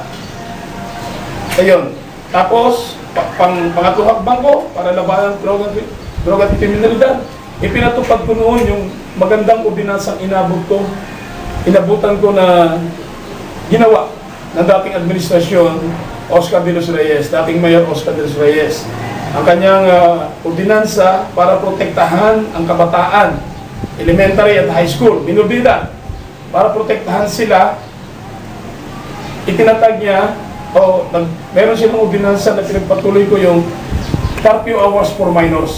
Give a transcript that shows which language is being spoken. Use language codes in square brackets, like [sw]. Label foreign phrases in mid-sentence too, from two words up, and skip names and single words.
[tl] Ayun. Tapos, pangatlong hakbang ko para labanan droga at kriminalidad, ipinatupad ko noon yung magandang ordinansang inabutan ko na ginawa ng dating administrasyon, Oscar de los Reyes, dating Mayor Oscar de los Reyes. Ang kanyang ordinansa para protektahan ang kabataan, elementary at [en] high school, [es] minor de edad, [tl] para protektahan sila. Itinatag niya, meron silang ordinansa na pinagpatuloy ko yung [en] curfew hours for minors.